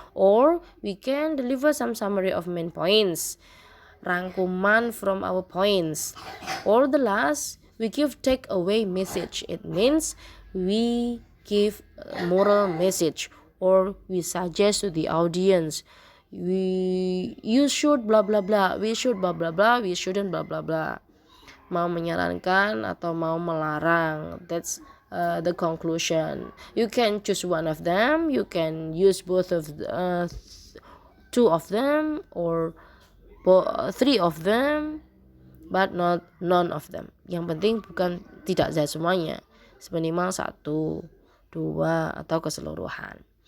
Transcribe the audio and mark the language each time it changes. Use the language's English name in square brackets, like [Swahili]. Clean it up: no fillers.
[English] Or we can deliver some summary of main points, rangkuman from our points. Or the last, we give take away message. It means we give a moral message, or we suggest to the audience, you should blah blah blah, we should blah blah blah, we shouldn't blah blah blah. [Indonesian] Mau menyarankan atau mau melarang. [English] That's the conclusion. You can choose one of them, you can use both of two of them or three of them, but not none of them. [Indonesian] Yang penting tidak semuanya, seminimal 1, 2 atau keseluruhan.